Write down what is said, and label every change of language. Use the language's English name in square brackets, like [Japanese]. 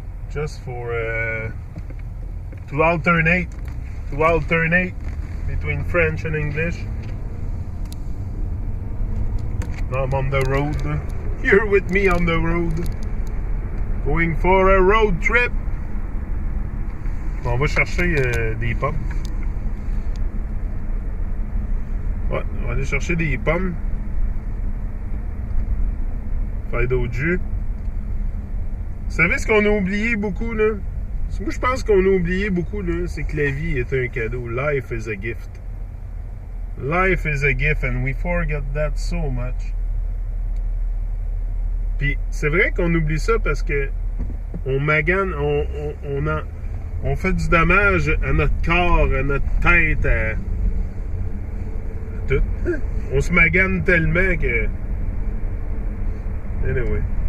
[English] Just for to alternate between French and English. Now I'm on the road. You're with me on the road. Going for a road trip. [French] On va chercher des pommes. Ouais, on va aller chercher des pommes. Faire d'autres jus. Vous savez ce qu'on a oublié beaucoup, là? Moi, je pense qu'on a oublié beaucoup, là, c'est que la vie est un cadeau. [English] Life is a gift. Life is a gift, and we forget that so much. [French] Puis, c'est vrai qu'on oublie ça parce que on magane, on fait du dommage à notre corps, à notre tête, à tout. On se magane tellement que... [English] Anyway.